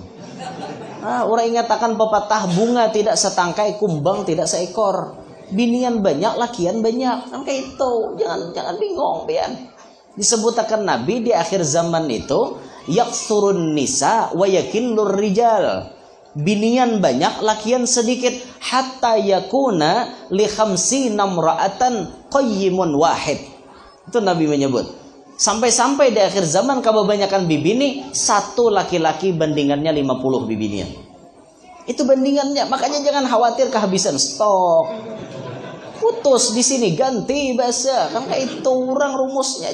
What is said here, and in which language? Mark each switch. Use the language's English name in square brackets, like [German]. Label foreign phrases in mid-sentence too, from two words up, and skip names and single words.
[Banjar] Orang ingatakan pepatah bunga tidak setangkai, kumbang tidak seekor. Binian banyak, lakian banyak. Kan kayak itu. Jangan bingung pian. Disebutkan Nabi di akhir zaman itu [Arabic] يكثر النساء ويقل الرجال. [Banjar] Binian banyak, lakian sedikit. [Arabic] حتى يكون لخمسين امرأة قيم واحد. [Banjar] Itu Nabi menyebut. Sampai-sampai di akhir zaman kebanyakan bibini, satu laki-laki bandingannya 50 bibinian. Itu bandingannya. Makanya jangan khawatir kehabisan stok. Putus di sini ganti bahasa. Kan kayak itu orang rumusnya.